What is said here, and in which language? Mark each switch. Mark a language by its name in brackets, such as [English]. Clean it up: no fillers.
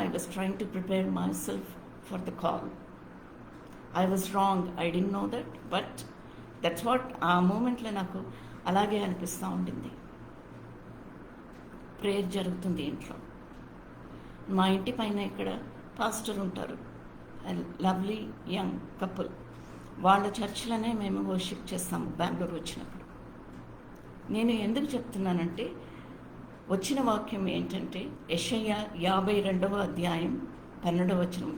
[Telugu] I was trying to prepare my self for the call. [English] I was wrong, I didn't know that, but that's what [Telugu] ఆ మూమెంట్లో నాకు అలాగే అనిపిస్తూ ఉండింది. Prayer జరుగుతుంది ఇంట్లో. మా ఇంటి పైన ఇక్కడ పాస్టర్ ఉంటారు, లవ్లీ యంగ్ కపుల్. వాళ్ళ చర్చిలోనే మేము వర్షిప్ చేస్తాము బెంగళూరు వచ్చినప్పుడు. నేను ఎందుకు చెప్తున్నానంటే, వచ్చిన వాక్యం ఏంటంటే యెషయా 52వ అధ్యాయం 12వ వచనం.